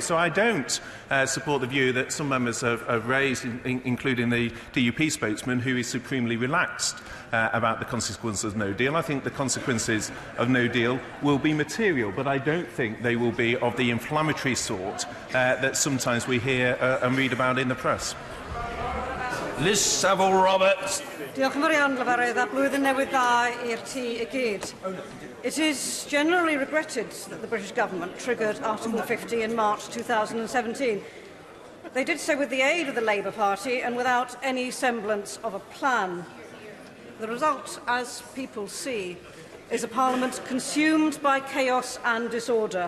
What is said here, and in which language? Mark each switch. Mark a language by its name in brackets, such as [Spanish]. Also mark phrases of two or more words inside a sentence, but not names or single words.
[English] So I don't support the view that some members have raised, including the DUP spokesman, who is supremely relaxed about the consequences of no deal. I think the consequences of no deal will be material, but I don't think they will be of the inflammatory sort that sometimes we hear and read about in the press. Liz Saville-Roberts. [Welsh] Diolch yn fawr iawn, Lefarydd, a blwyddyn newydd dda i'r tŷ I gyd. [English] It is generally regretted that the British government triggered Article 50 in March 2017. They did so with the aid of the Labour Party and without any semblance of a plan. The result, as people see, is a Parliament consumed by chaos and disorder.